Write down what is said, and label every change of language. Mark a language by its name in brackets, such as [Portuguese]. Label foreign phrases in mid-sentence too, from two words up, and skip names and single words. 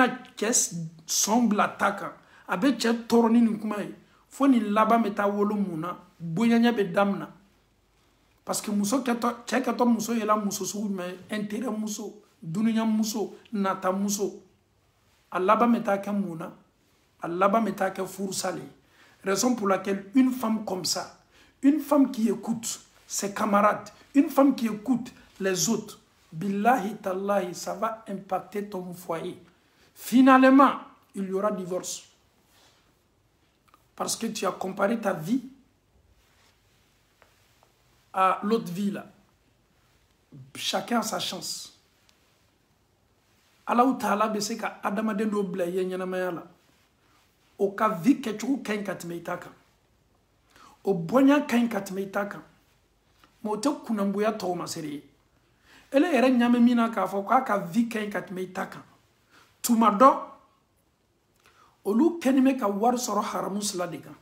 [Bambara] cɛ sɔn bila ta kan a bɛ cɛ tɔɔrɔ ni nin kuma ye fo nin laban bɛ taa wolo mun na bonyaɲɛ bɛ daminɛ [French] parce que [Bambara] muso kɛtɔ cɛ kɛtɔ muso yɛla muso sugu jumɛn ye intérêt muso duniya muso nata muso a laban bɛ taa kɛ mun na a laban bɛ taa kɛ furusale [French] raison pour laquelle une femme comme ça une femme qui écoute ses camarades une femme qui écoute les autres [Arabic] billahi tallahi [French] ça va impacter ton foyer finalement il y aura divorce parce que tu as comparé ta vie à l'autre vie là. Chacun a sa chance. [Bambara] Allah Ta'ala be se ka adamaden do bila ye ɲɛnamaya la. O ka vie kɛcogo ka ɲi ka tɛmɛ i ta kan. O bonya ka ɲi ka tɛmɛ i ta kan. Mais o tɛ kunangoya tɔgɔ ma sere ye. Ele yɛrɛ ɲamɛ min na k'a fɔ k'a ka vie ka ɲi ka tɛmɛ i ta kan. Tuma dɔ olu kɛni bɛ ka wari sɔrɔ haramu sila de kan.